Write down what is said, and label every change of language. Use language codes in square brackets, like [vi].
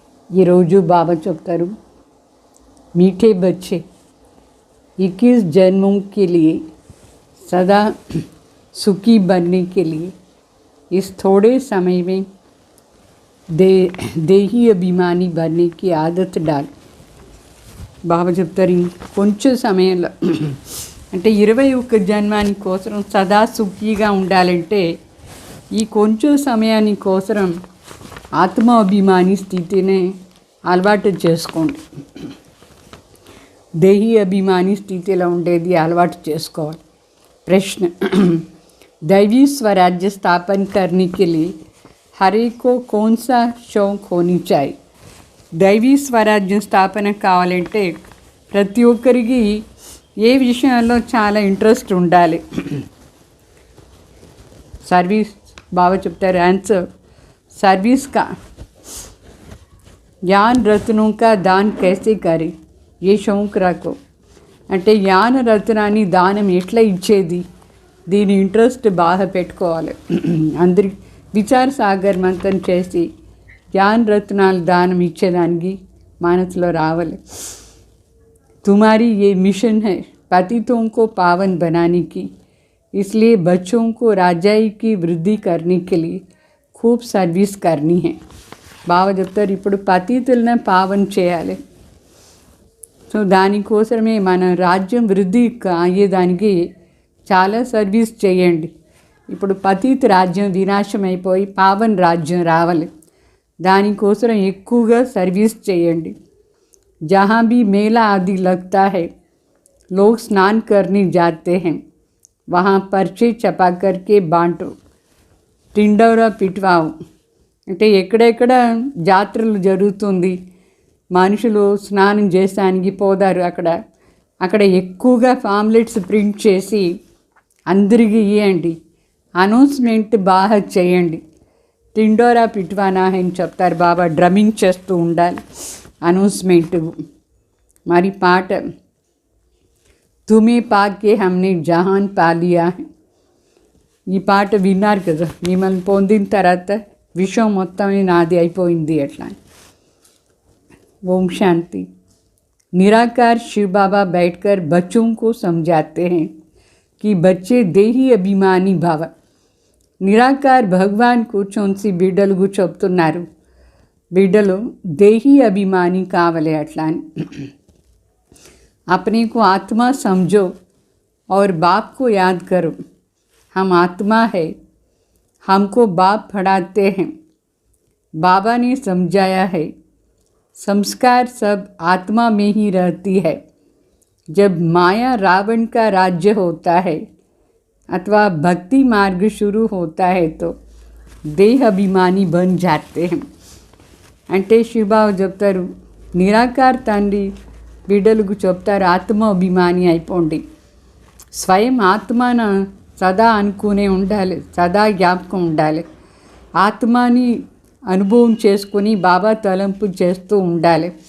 [te] ఈరోజు బాబా చెప్తారు, [hi] मीठे बच्चे 21 जन्मों के लिए सदा सुखी बनने के लिए इस थोड़े समय में देही अभिमानी बनने की आदत डाल. [te] బాబా చెప్తారు, కొంచెం సమయంలో అంటే 21 జన్మాని కోసం సదా సుఖీగా ఉండాలంటే ఈ కొంచెం సమయాని కోసం ఆత్మాభిమాని స్థితిని అలవాటు చేసుకోండి. దేహీ అభిమాని స్థితిలో ఉండేది అలవాటు చేసుకోవాలి. [hi] ప్రశ్న, दैवी स्वराज्य स्थापन करने के लिए हर एक को कौन सा शौक होनी चाहिए? [te] దైవీ స్వరాజ్యం స్థాపన కావాలంటే ప్రతి ఒక్కరికి ఏ విషయంలో చాలా ఇంట్రెస్ట్ ఉండాలి? సర్వీస్. బాబా చెప్తారు ఆన్సర్, [hi] सर्विस का ज्ञान रत्नों का दान कैसे करे ये शौक रखो. [te] అంటే జ్ఞాన రత్నాన్ని దానం ఎట్లా ఇచ్చేది, దీని ఇంట్రెస్ట్ బాగా పెట్టుకోవాలి. అందరి విచార సాగర్ మంతన్ చేసి జ్ఞాన రత్నాలు దానం ఇచ్చేదానికి మనసులో రావాలి. [hi] तुम्हारी ये मिशन है पतितों को पावन बनाने की, इसलिए बच्चों को राजाई की वृद्धि करने के लिए खूब सर्विस करनी है. [te] బాబా చెప్తారు, ఇప్పుడు పతితులను పావన చేయాలి. సో దానికోసమే మన రాజ్యం వృద్ధి అయ్యేదానికి చాలా సర్వీస్ చేయండి. ఇప్పుడు పతిత రాజ్యం వినాశం అయిపోయి పావన్ రాజ్యం రావాలి. దానికోసం ఎక్కువగా సర్వీస్ చేయండి. [hi] जहाँ भी मेला आदि लगता है लोग स्नान करने जाते हैं, वहाँ पर्चे छपा करके बांटो, टिंडोरा पिटवाओ. [te] అంటే ఎక్కడెక్కడ జాతరలు జరుగుతుంది, మనుషులు స్నానం చేసానికి పోదారు, అక్కడ ఎక్కువగా పాంప్లెట్స్ ప్రింట్ చేసి అందరికీ ఇవ్వండి. అనౌన్స్మెంట్ బాగా చేయండి. టిండోరా పిట్వానా అని చెప్తారు బాబా. డ్రమ్మింగ్ చేస్తూ ఉండాలి అనౌన్స్మెంట్. మరి పాట, [hi] తుమే పాకే హమ్నే జహాన్ పాలియా. [te] ఈ పాట విన్నారు కదా, మిమ్మల్ని పొందిన తర్వాత విశ్వం మొత్తమే నాది అయిపోయింది అట్లా. ఓం శాంతి. [hi] निराकार शिव बाबा बैठकर बच्चों को समझाते हैं कि बच्चे देही अभिमानी भाव. [te] నిరాకార్ భగవాన్ కూర్చొని బిడ్డలకు చెప్తున్నారు, బిడ్డలు దేహీ అభిమాని కావాలి అట్లా అని. [hi] अपने को आत्मा समझो और बाप को याद करो. हम आत्मा है, हमको बाप पढ़ाते हैं. बाबा ने समझाया है संस्कार सब आत्मा में ही रहती है. जब माया रावण का राज्य होता है अथवा भक्ति मार्ग शुरू होता है तो देह अभिमानी बन जाते हैं. [te] అంటే శివబాబు చెప్తారు, నిరాకార తండ్రి బిడ్డలకు చెప్తారు, ఆత్మ అభిమాని అయిపోండి. స్వయం ఆత్మన సదా అనుకునే ఉండాలి, సదా జ్ఞాపకం ఉండాలి. ఆత్మని అనుభవం చేసుకొని బాబా తలంపు చేస్తూ ఉండాలి.